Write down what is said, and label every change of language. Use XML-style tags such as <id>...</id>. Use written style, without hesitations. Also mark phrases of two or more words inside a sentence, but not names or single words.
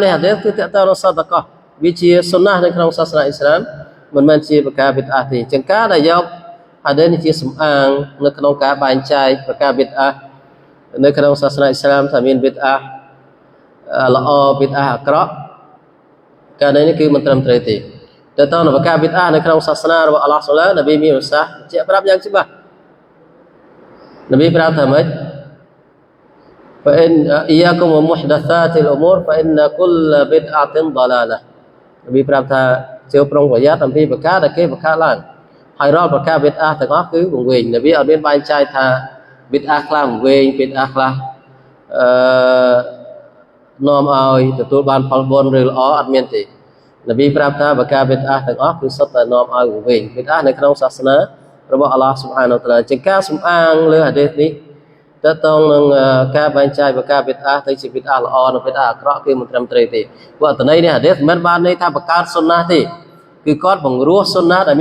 <km>នៃហាឌីសគឺតើតើនឹងសតកោះវាជាសុនណានៅក្នុងសាសនាអ៊ីស្លាមមិនមែនជាបកាបិទអាទេចឹងការដែលយកហាឌីសនេះជាសំអាងនៅក្នុងការបែងចែកប្រការបិទអានៅក្នុងសាសនាអ៊ីស្លាមថាមានបិទអាល្អបិទអាអាក្រក់ការនេះគឺមិនត្រឹមត្រូវទេតើតើនៅប្រការបិទអានៅក្នុងសាសនារបស់អល់ឡោះស៊ុបហាននប៊ីមានប្រសាសន៍ជាប្រាប់យ៉ាងច្បាស់នប៊ីប្រាប់ថាម៉េច</km> <ar>فإن إياكم ومحدثات الأمور فإن كل بدعة ضلالة</ar> <km>នប៊ីប្រាប់ថាចូលប្រុងប្រយ័ត្នអំពីប្រការដែលគេបង្កើតឡើងហើយរាល់ប្រការបិទអាទាំងអស់គឺវង្វេងនប៊ីអត់មានបែងចែកថាបិទអាខ្លះវង្វេងបិទអាខ្លះ នាំឲ្យទទួលបានផលបុណ្យឬល្អអត់មានទេនប៊ីប្រាប់ថាប្រការបិទអាទាំងអស់គឺសុទ្ធតែនាំឲ្យវង្វេងបិទអានៅក្នុងសាសនារបស់អល់ឡោះស៊ុបហានវតាឡាជាការសំអាងលើហាឌីសនេះតើតើនឹងការបែងចែកប្រការបិទអាទៅជាបិទអាល្អនិងបិទអាអាក្រក់គឺមិនត្រឹមត្រូវទេព្រោះអត្ថន័យនេះហាឌីសមិនបានន័យថាបង្កើតសុនណាទេគឺគាត់បង្រោះសុនណាដែល</km>